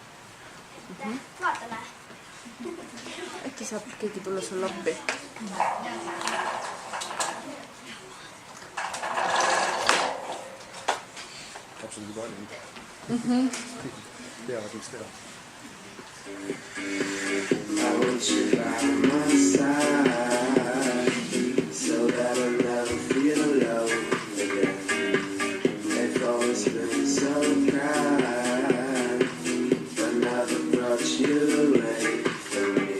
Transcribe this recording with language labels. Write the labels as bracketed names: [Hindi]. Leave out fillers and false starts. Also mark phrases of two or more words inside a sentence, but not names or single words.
[Estonian] Vaatame. Äkki saab keegi tulla sul appi? Lapsed juba on. Teavad, mis teha. [English] I want you by my side so that I'll never feel alone again. They've always been so kind, but never brought you away from me.